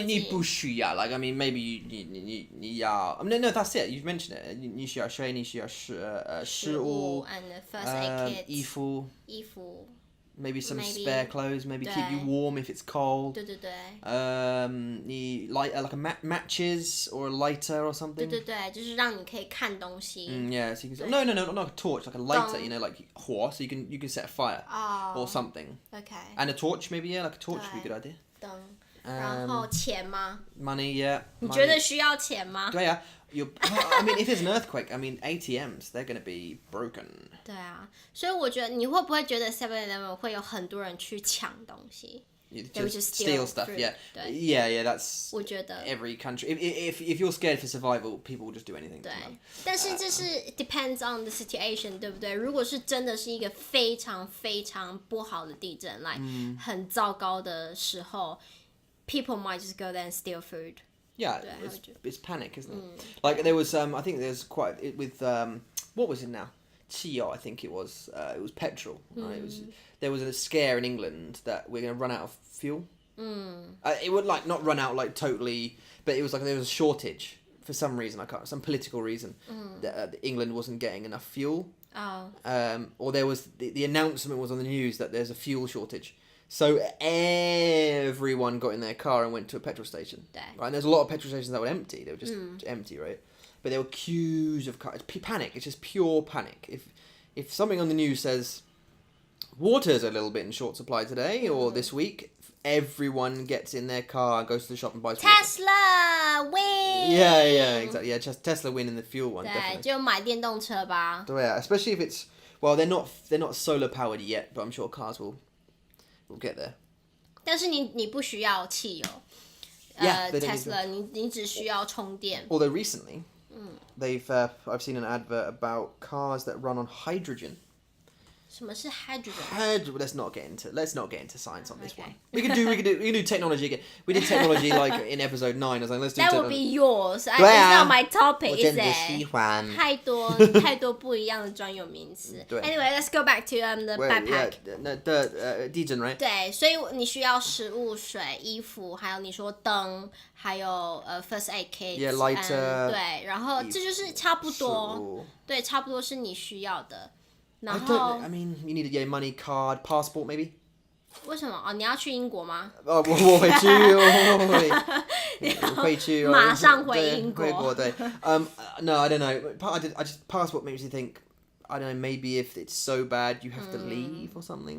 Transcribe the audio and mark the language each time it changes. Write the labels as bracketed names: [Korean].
[Chinese] 你不需要 [English] like I mean maybe [Chinese] 你要 [English] no that's it you've mentioned it [Chinese] 你需要水，你需要食物 [English] and first aid kit [Chinese] 衣服 [English] Maybe some spare clothes. Maybe keep you warm if it's cold. [Chinese] 对对对。你 [English] light like a matches or a lighter or something. [Chinese] 对对对，就是让你可以看东西。 [English] Yeah, so you can. No, not a torch, like a lighter. You know, like 火, so you can set a fire or something. Okay. And a torch, maybe like a torch would be a good idea. [Chinese] 灯，然后钱吗 [English] ？Money, yeah. [Chinese] 你觉得需要钱吗？对啊。 [English] I mean, if there's an earthquake, I mean, ATMs, they're going to be broken. [Chinese] 对啊，所以我觉得你会不会觉得 7-Eleven 会有很多人去抢东西？ [English] Just steal stuff, fruit. yeah, that's [Chinese] 我觉得 [English] every country. If you're scared for survival, people will just do anything. [Chinese] 对，但是这是 [English] depends on the situation， [Chinese] 对不对？如果是真的是一个非常非常不好的地震，来很糟糕的时候， [English] people might just go there and steal food. Yeah, it's panic, isn't it? Like there was, I think there's quite with what was it now? Chio, I think it was petrol. Right? There was a scare in England that we're going to run out of fuel. It would like not run out like totally, but it was like there was a shortage for some reason. Some political reason that England wasn't getting enough fuel. Oh. Or there was the announcement was on the news that there's a fuel shortage. So everyone got in their car and went to a petrol station. Right? And there's a lot of petrol stations that were empty. They were just empty, right? But there were queues of cars. It's panic. It's just pure panic. If something on the news says water's a little bit in short supply today or this week, everyone gets in their car, goes to the shop and buys Tesla win. Yeah, exactly. Yeah, just Tesla win in the fuel one. [Chinese] 对，就买电动车吧。对啊 [English] especially if it's they're not solar powered yet, but I'm sure cars will get there. [Chinese] 但是你不需要汽油。 Tesla 你只需要充電。 [English] Although recently, I've seen an advert about cars that run on hydrogen. [Chinese] 什么是 hydrogen? [English] Let's not get into science on this one. We can do technology again. We did technology like in episode 9. I was like, let's do That technology. would be yours. It's not my topic, [Chinese] 我 [English] is [Chinese] 真的 [English] it? [Chinese] 喜欢。太多不一样的专有名词。 [English] Anyway, let's go back to the backpack. Yeah, 地震 right? [Chinese] 对，所以你需要食物、水、衣服，还有你说灯，还有 [English] first aid kit. Yeah, lighter. [Chinese] 对，然后这就是差不多，对，差不多是你需要的。然后 [English] I mean, you need a money card, passport maybe. [Chinese] 为什么？你要去英国吗？我会去，马上回英国。回国对。 [English] No, I don't know. I just passport makes you think. I don't know. Maybe if it's so bad, you have to leave or something.